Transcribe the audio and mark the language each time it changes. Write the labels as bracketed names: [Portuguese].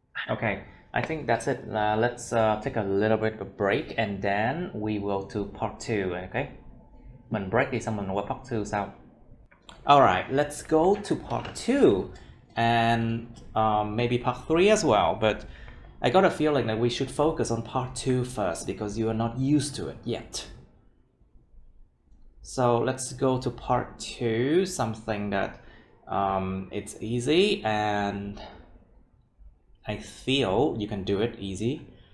[English] Okay, I think that's it. Let's take a little bit of break and then we will do part 2, okay? [Vietnamese] Mình break đi xong mình qua part 2 sau. [English] Alright, let's go to part 2 and maybe part 3 as well, but I got a feeling that we should focus on part 2 first because you are not used to it yet. So let's go to part 2, something that it's easy and I feel you can do it easy.